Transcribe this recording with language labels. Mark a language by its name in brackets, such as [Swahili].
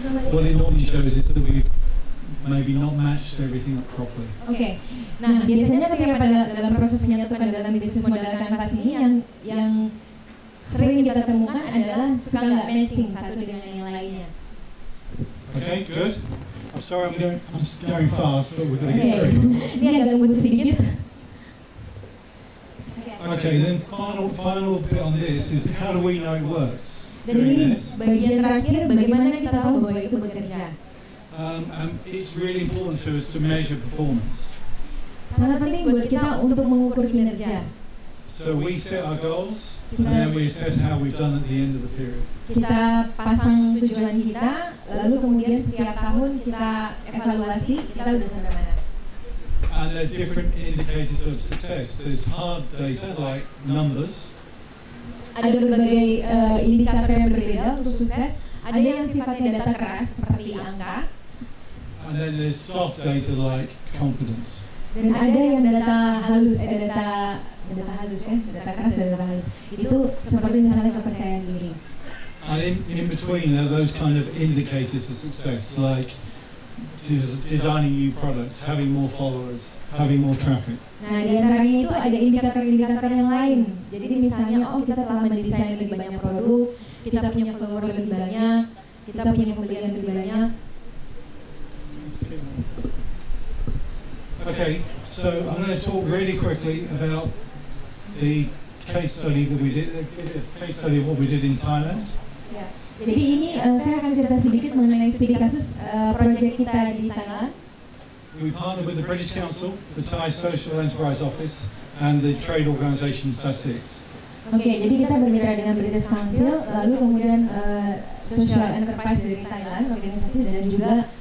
[English] What it normally shows is that we've maybe not matched everything up properly. Oke. [Indonesian] Nah, biasanya ketika dalam proses menyatukan dalam bisnis model canvas ini yang sering kita temukan adalah suka nggak matching satu dengan yang lainnya. [English] Okay, good. I'm sorry I'm going fast, but we're going to get through. [Indonesian] Ini agak ngebut sedikit. [English] Okay, then final bit on this is how do we know it works? [Indonesian] Dan ini bagian terakhir, bagaimana kita tahu bahwa itu bekerja? [English] And it's really important to us to measure performance. [Indonesian] Sangat penting buat kita untuk mengukur kinerja. [English] So we set our goals, and then we assess how we've done at the end of the period. [Indonesian] Kita pasang tujuan kita, lalu kemudian setiap tahun kita evaluasi kita udah sampai mana. [English] And there are different indicators of success. There's hard data like numbers. [Indonesian] Ada berbagai indikator yang berbeda untuk sukses. Ada yang sifatnya data keras seperti angka. [English] And then there's soft data like confidence. [Indonesian] Dan ada yang data halus, data halus ya, data keras dan data halus. Itu seperti misalnya kepercayaan diri. [English] And in between there are those kind of indicators of success like designing new products, having more followers, having more traffic. [Indonesian] Nah, di antaranya itu ada indikator-indikator yang lain. Jadi misalnya, kita telah mendesain lebih banyak produk, kita punya follower lebih banyak, kita punya pembelian lebih banyak. [English] Okay, so I'm going to talk really quickly about the case study that we did, case study of what we did in Thailand. [Indonesian] Ya. Jadi ini saya akan cerita sedikit mengenai studi kasus proyek kita di Thailand. [English] We partnered with the British Council, the Thai Social Enterprise Office, and the trade organisation Sahid. [Indonesian] Oke, jadi kita bermitra dengan British Council, lalu kemudian Social Enterprise dari Thailand, organisasi dan juga